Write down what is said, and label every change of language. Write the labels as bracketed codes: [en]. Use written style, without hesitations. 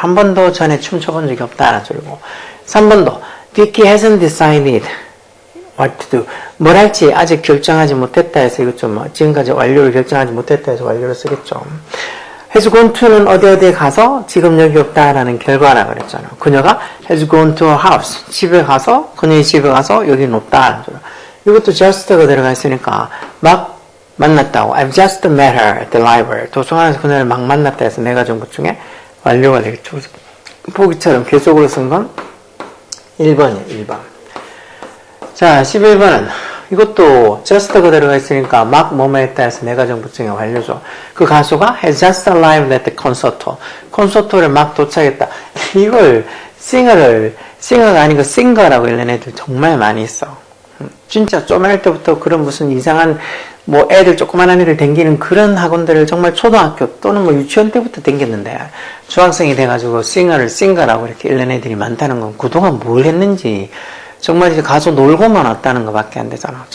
[ko] 한 번도 전에 춤춰본 적이 없다는 소리고. 3번도 [en] Vicky hasn't decided what to do. [ko] 뭘 할지 아직 결정하지 못했다 해서 이것 좀 지금까지 완료를 결정하지 못했다 해서 완료를 쓰겠죠. [en] has gone to [ko] 는 어디에 가서 지금 여기 없다라는 결과라 그랬잖아요. 그녀가 [en] has gone to her house. [ko] 집에 가서, 그녀의 집에 가서 여기는 없다라는 소리. 이것도 just가 들어가 있으니까 막 만났다고. [en] I've just met her at the library. [ko] 도서관에서 그녀를 막 만났다 해서 네 가지 정보 중에 완료가 되겠죠. 보기처럼 계속으로 쓴 건 1번이에요. 1번. 자, 11번은 이것도 just가 들어가 있으니까 막 뭐뭐 했다 해서 네 가지 정보 중에 완료죠. 그 가수가 [en] has just arrived at the concerto. [ko] 콘서트를 막 도착했다. 이걸 싱어가 아니고 싱거라고 읽는 애들 정말 많이 있어. 진짜 쪼매날 때부터 그런 무슨 이상한 뭐 애들 조그만한 애들 댕기는 그런 학원들을 정말 초등학교 또는 뭐 유치원 때부터 댕겼는데 중학생이 돼가지고 싱어라고 이렇게 읽는 애들이 많다는 건 그동안 뭘 했는지 정말 이제 가서 놀고만 왔다는 것밖에 안 되잖아.